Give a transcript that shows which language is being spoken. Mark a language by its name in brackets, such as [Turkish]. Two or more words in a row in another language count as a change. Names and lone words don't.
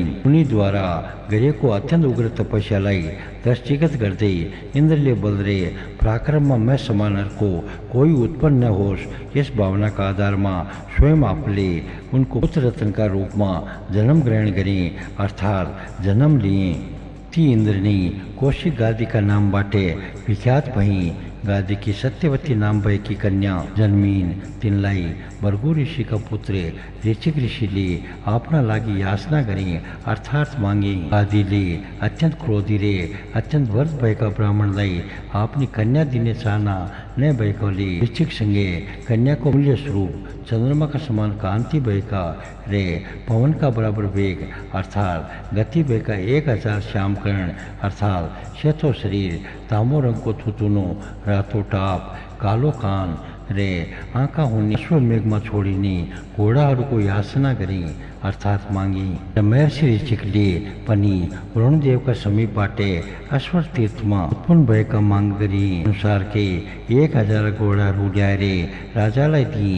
[Nepali] उनीद्वारा गरेको अत्यन्त उग्र तपस्यालाई दृष्टिगत गर्दै इन्द्रले बल र पराक्रममा मैं समान अर्को कोही उत्पन्न न होस् यस भावनाका आधारमा स्वयं आफूले उनको पुत्र रत्नका रूपमा जन्म ग्रहण गरे, अर्थात् जन्म लिए। ती इन्द्र नै कौशिक गादीका नामबाट विख्यात भए। गादी की सत्यवती नाम भय की कन्या जन्मीन तिनलाई भर्गु ऋषि का पुत्र ऋचिक ऋषिले आपना लागी याचना करी अर्थात मांगी। गादीले अत्यंत क्रोधी रे अत्यंत वर्ष भएका ब्राह्मणलाई आपनी कन्या दिने चाहना न भएकोले ऋचिक सँगै कन्याको मूल्य स्वरूप चंद्रमा का समान कांति भएका रे पवन का बराबर वेग अर्थात गति भएका 1000 श्यामकर्ण अर्थात सेतो शरीर तामो रंग को थुतुनो रातो टाप कालो कान रे आँखा हुने अश्वमेघमा छोडिने घोडाहरूको याचना गरी अर्थात मागी। महर्षि ऋषिकले पनि वरुणदेवका समीपबाट अश्वर तीर्थमा उत्पन्न भएका माग गरी अनुसारकै 1000 घोडाहरू ल्याएर राजालाई दिए।